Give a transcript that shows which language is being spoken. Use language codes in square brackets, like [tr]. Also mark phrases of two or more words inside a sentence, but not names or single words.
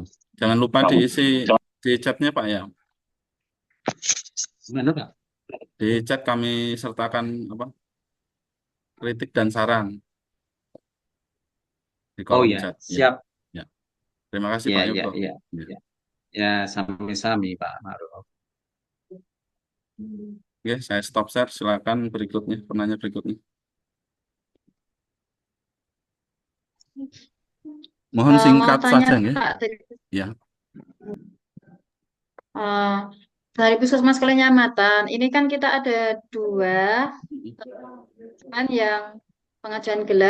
[id] Jangan lupa diisi di chatnya Pak ya. Gimana Pak? Di chat kami sertakan apa kritik dan saran di Oh kolom ya, chat. Ya, siap. ya. Terima kasih Ya, Pak ya, Yoko. ya. Ya. Ya, ya sami-sami Pak Ma'ruf. Oke, saya stop share. Silakan berikutnya, penanya berikutnya. Mohon Mau singkat tanya saja, nggih. Kak, Ya, eh, dari Puskesmas Kelenyaman, ini kan kita ada dua kan yang pengajuan gelar.